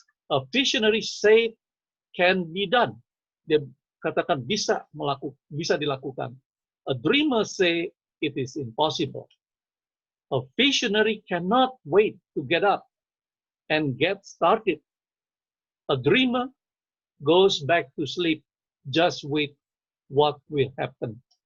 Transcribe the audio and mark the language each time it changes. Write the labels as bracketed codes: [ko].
[en] A visionary say can be done. [id] Dia katakan bisa dilakukan. [en] A dreamer say it is impossible. A visionary cannot wait to get up and get started. A dreamer goes back to sleep, just wait what will happen.